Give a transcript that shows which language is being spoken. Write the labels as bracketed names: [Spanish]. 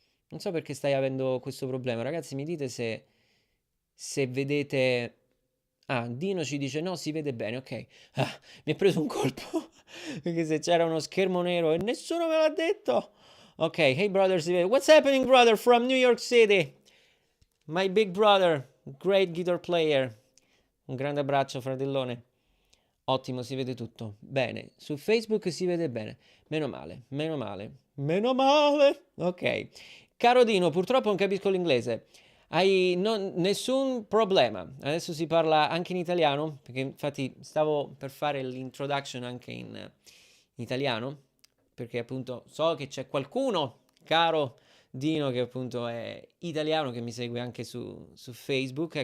[Italian] Non so perché stai avendo questo problema. Ragazzi, mi dite se vedete. Ah, Dino ci dice no, si vede bene, ok. Mi ha preso un colpo perché se c'era uno schermo nero e nessuno me l'ha detto. Ok, [English] hey brother, [Italian] si vede. [English] What's happening, brother, from New York City? My big brother, great guitar player. [Italian] Un grande abbraccio, fratellone. Ottimo, si vede tutto. Bene, su Facebook si vede bene. Meno male, meno male. Meno male. Ok. Caro Dino, purtroppo non capisco l'inglese. Hai nessun problema. Adesso si parla anche in italiano, perché infatti stavo per fare l'introduction anche in italiano, perché appunto so che c'è qualcuno, caro Dino, che appunto è italiano, che mi segue anche su Facebook.